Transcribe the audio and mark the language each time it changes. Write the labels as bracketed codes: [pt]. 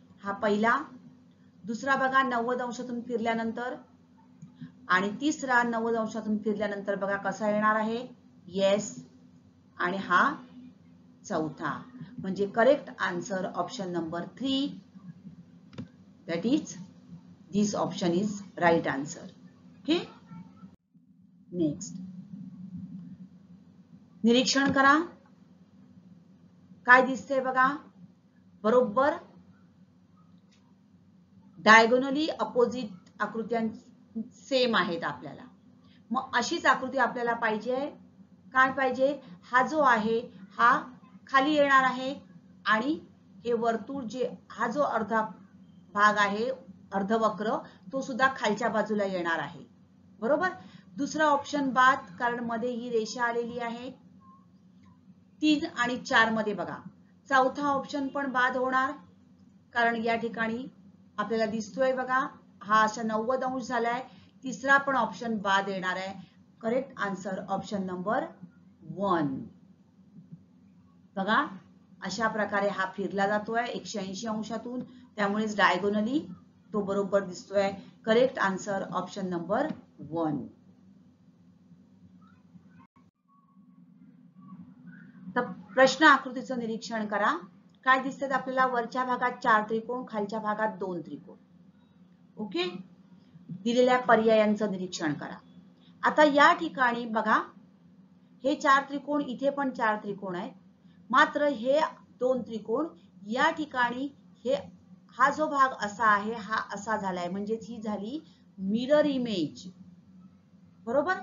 [mr] हा पहिला, दुसरा बघा 90 अंशातून फिरल्यानंतर आणि तिसरा 90 अंशातून फिरल्यानंतर बघा कसा येणार आहे, येस. आणि हा चौथा, म्हणजे correct answer option number 3. [en] That is, this option is right answer. Okay. Next. [mr] निरीक्षण करा. काय दिसतंय बघा, बरोबर डायगोनली अपोजिट आकृत्या सेम आहेत आपल्याला. मग अशीच आकृती आपल्याला पाहिजे. काय पाहिजे, हा जो आहे हा खाली येणार आहे आणि हे वर्तुळ जे हा जो अर्धा भाग आहे अर्धवक्र तो सुद्धा खालच्या बाजूला येणार आहे, बरोबर. दुसरा ऑप्शन बाद, कारण मध्ये ही रेषा आलेली आहे. 3 आणि 4 मध्ये बघा चौथा ऑप्शन पण बाद होणार, कारण या ठिकाणी आपल्याला दिसतोय बघा हा अशा 90 अंश झालाय. तिसरा पण ऑप्शन बाद येणार आहे. Correct answer option number 1. बघा अशा प्रकारे हा फिरला जातोय 180 अंशातून, त्यामुळेच डायगोनली तो बरोबर दिसतोय. Correct answer option number 1. तर प्रश्न आकृतीचं निरीक्षण करा. काय दिसतात आपल्याला, वरच्या भागात 4 त्रिकोण, खालच्या भागात 2 त्रिकोण. ओके, दिलेल्या पर्यायांचं निरीक्षण करा. आता या ठिकाणी बघा हे 4 त्रिकोण, इथे पण 4 त्रिकोण आहेत, मात्र हे 2 त्रिकोण या ठिकाणी हा जो भाग असा आहे हा असा झालाय, म्हणजे ही झाली मिरर इमेज, बरोबर.